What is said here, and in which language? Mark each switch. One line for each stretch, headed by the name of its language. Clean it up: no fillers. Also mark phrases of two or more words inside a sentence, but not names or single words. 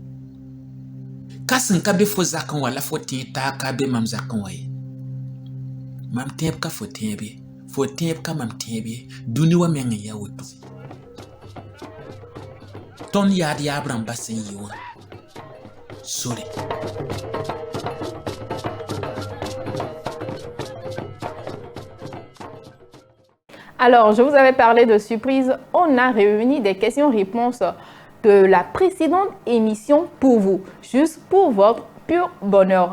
Mossi: Ka sẽn ka be fo zakẽ wã la fo tẽ taa ka be mam zakẽ wã ye. Mam tẽeb ka fo tẽeb ye, fo tẽeb ka mam tẽeb ye, dũni wa meng n ya woto. Tõnd yaad yaab rãmba sẽn yɩ wã sore.
French: Alors, je vous avais parlé de surprise. On a réuni des questions-réponses de la précédente émission pour vous, juste pour votre pur bonheur.